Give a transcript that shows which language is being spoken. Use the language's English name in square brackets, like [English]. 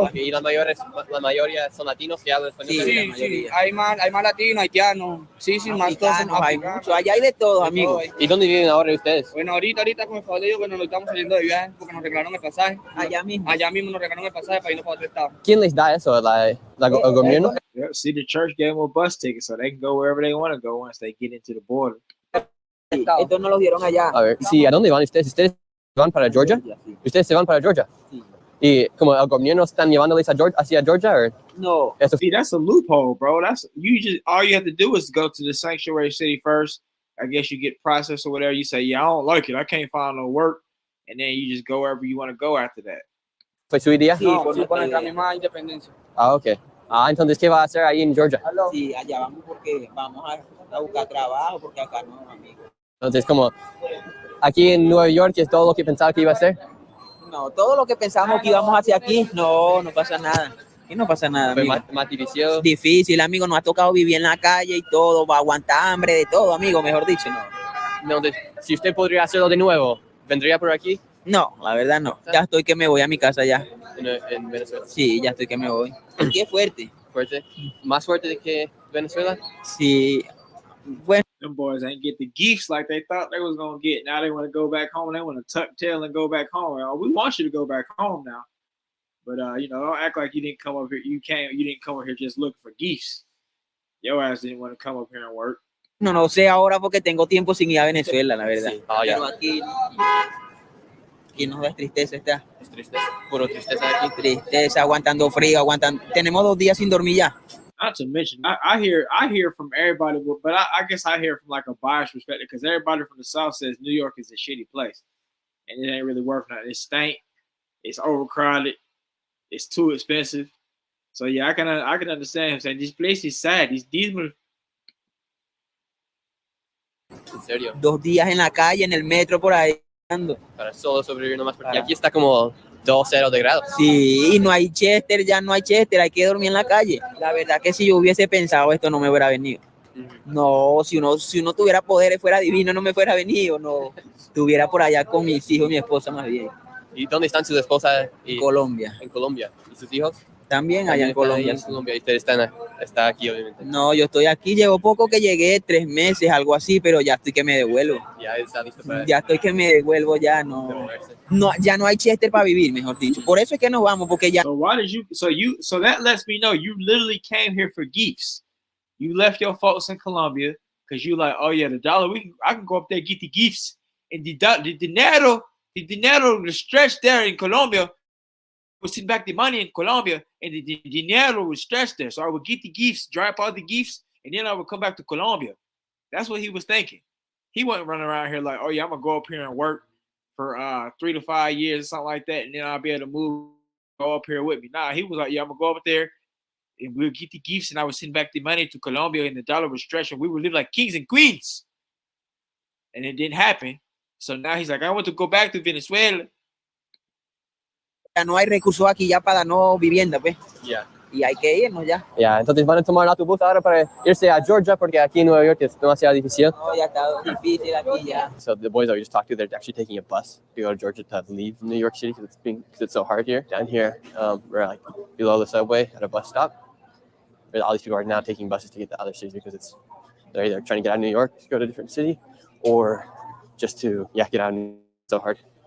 [Spanish] Y la mayoría son latinos que hablan español. Sí, hay más latinos, haitianos, más cosas. Hay mucho, allá hay de todo, amigo. ¿Y dónde viven ahora ustedes? Bueno, ahorita con el favor de Dios, bueno, nos estamos saliendo de viaje porque nos regalaron el pasaje. Allá mismo nos regalaron el pasaje para irnos para otro estado. ¿Quién les da eso? ¿El gobierno? [English] Yeah, see, the church gave them a bus ticket so they can go wherever they want to go once they get into the border. [Spanish] Esto no lo dieron allá. A ver, sí, ¿a dónde van ustedes? ¿Ustedes van para Georgia? ¿Ustedes se van para Georgia? ¿Y como el gobierno están llevándoles a Georgia, hacia Georgia? ¿O? No. [English] See, that's a loophole, bro. That's you just all you have to do is go to the sanctuary city first. I guess you get processed or whatever. You say, yeah, I don't like it. I can't find no work, and then you just go wherever you want to go after that. [Spanish] ¿Fue su idea? Sí, por nuestra misma independencia. Ah, ok. Ah, entonces, ¿qué va a hacer ahí en Georgia? Sí, allá vamos porque vamos a buscar trabajo, porque acá no, amigo. Entonces, como aquí en Nueva York, ¿es todo lo que pensaba que iba a hacer? No, todo lo que pensábamos que íbamos hacia aquí, no pasa nada. Aquí no pasa nada, amigo. Más difícil. Difícil, amigo, nos ha tocado vivir en la calle y todo, va a aguantar hambre, de todo, amigo, mejor dicho, no. No, si usted podría hacerlo de nuevo, ¿vendría por aquí? No, la verdad no. Ya estoy que me voy a mi casa ya. ¿En Venezuela? Sí, ya estoy que me voy. Aquí es fuerte. ¿Fuerte? ¿Más fuerte que Venezuela? Sí. Bueno. [English] Them boys ain't get the gifts like they thought they was gonna get. Now they want to go back home. They want to tuck tail and go back home. We want you to go back home now. But you know, don't act like you didn't come up here. You didn't come up here just looking for gifts. Your ass didn't want to come up here and work. [Spanish] No sé ahora porque tengo tiempo sin ir a Venezuela, la verdad. Sí. Ah, ya. Pero aquí nos da tristeza está. Es tristeza, puro tristeza aquí. Tristeza, aguantando frío, Tenemos 2 días sin dormir ya. [English] Not to mention, I hear from everybody, but I guess I hear from like a biased perspective because everybody from the South says New York is a shitty place, and it ain't really worth nothing. It stank, it's overcrowded, it's too expensive. So yeah, I can understand him saying this place is sad. These [Spanish] ¿En serio? 2 días en la calle, en el metro, por ahí. Para solo sobrevivir nomás, porque aquí está como 2-0 de grados. Sí, y no hay Chester, ya no hay Chester, hay que dormir en la calle. La verdad que si yo hubiese pensado esto no me hubiera venido. No, si uno tuviera poderes fuera divino, no me fuera venido, no. Estuviera por allá con mis hijos y mi esposa más bien. ¿Y dónde están sus esposas? En Colombia. En Colombia. ¿Y sus hijos? También allá en Colombia. Y ustedes está aquí, obviamente. No, yo estoy aquí, llevo poco que llegué, 3 meses, algo así, pero ya estoy que me devuelvo. Ya está listo para... Ya estoy que me devuelvo, ya no. Ya no hay Chester para vivir, mejor dicho. Por eso es que nos vamos, porque ya. [English] So why did you? So that lets me know you literally came here for gifts. You left your folks in Colombia because you like, oh yeah, the dollar. I can go up there and get the gifts, and the dinero, the stretch there in Colombia. We'll send back the money in Colombia, and the dinero was stretched there. So I would get the gifts, drop all the gifts, and then I would come back to Colombia. That's what he was thinking. He wasn't running around here like, oh yeah, I'm gonna go up here and work for 3 to 5 years or something like that, and then I'll be able to go up here with me. Nah, he was like, yeah, I'm gonna go up there, and we'll get the gifts, and I would send back the money to Colombia, and the dollar was stretched, and we would live like kings and queens. And it didn't happen. So now he's like, I want to go back to Venezuela. [Spanish] Ya no hay recursos aquí ya para darnos vivienda, pues. Ya. Y hay que irnos ya. Ya, entonces van a tomar el autobús ahora para irse a Georgia porque aquí en Nueva York es demasiado difícil. No, ya está difícil aquí ya. [English] So the boys that we just talked to, they're actually taking a bus to go to Georgia to leave New York City because it's so hard here. Down here, we're like below the subway at a bus stop. All these people are now taking buses to get to other cities because they're either trying to get out of New York to go to a different city, or just to get out of New York. It's so hard.